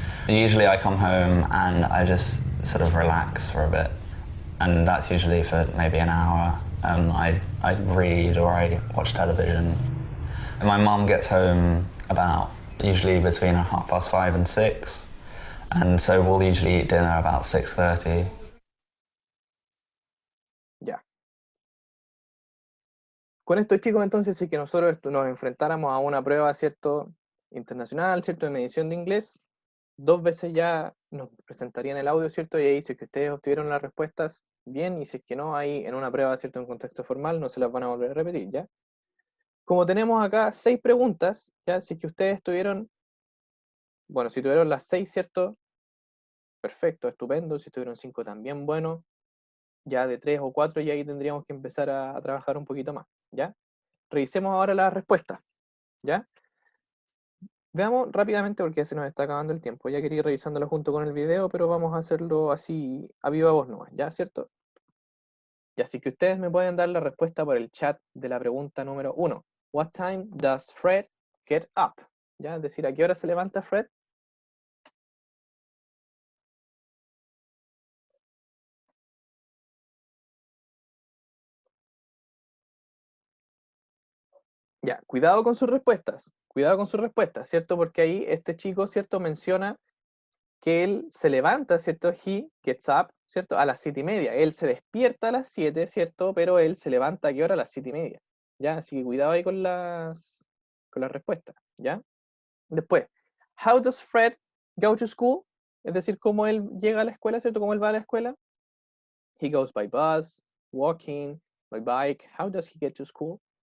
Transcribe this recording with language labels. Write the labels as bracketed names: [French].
[English] Usually I come home and I just sort of relax for a bit, and that's usually for maybe an hour. I read or I watch television. And my mum gets home about usually between 5:30 and 6, and so we'll usually eat dinner about 6:30. [Spanish] Ya. Con esto, chicos, entonces, si que nosotros nos enfrentáramos a una prueba, ¿cierto? Internacional, ¿cierto? De medición de inglés, 2 veces ya nos presentarían el audio, ¿cierto? Y ahí, si es que ustedes obtuvieron las respuestas, bien, y si es que no, ahí en una prueba, ¿cierto? En contexto formal, no se las van a volver a repetir, ¿ya? Como tenemos acá 6 preguntas, ¿ya? Si es que ustedes tuvieron, bueno, si tuvieron las 6, ¿cierto? Perfecto, estupendo. Si tuvieron 5 también, bueno. Ya de 3 o 4, y ahí tendríamos que empezar a trabajar un poquito más, ¿ya? Revisemos ahora las respuestas, ¿ya? Veamos rápidamente porque ya se nos está acabando el tiempo. Ya quería ir revisándolo junto con el video, pero vamos a hacerlo así a viva voz nomás, ¿ya? ¿Cierto? Y así que ustedes me pueden dar la respuesta por el chat de la pregunta número 1. [English] What time does Fred get up? [Spanish] ¿Ya? Es decir, ¿a qué hora se levanta Fred? Ya, cuidado con sus respuestas, ¿cierto? Porque ahí este chico, ¿cierto? Menciona que él se levanta, ¿cierto? [English] He gets up, [Spanish] ¿cierto? A las 7:30. Él se despierta a las 7, ¿cierto? Pero él se levanta ¿a qué hora? A las 7:30. ¿Ya? Así que cuidado ahí con las respuestas, ¿ya? Después, [English] how does Fred go to school? [Spanish] Es decir, cómo él llega a la escuela, ¿cierto? Cómo él va a la escuela. [English] He goes by bus, walking, by bike. How does he get to school?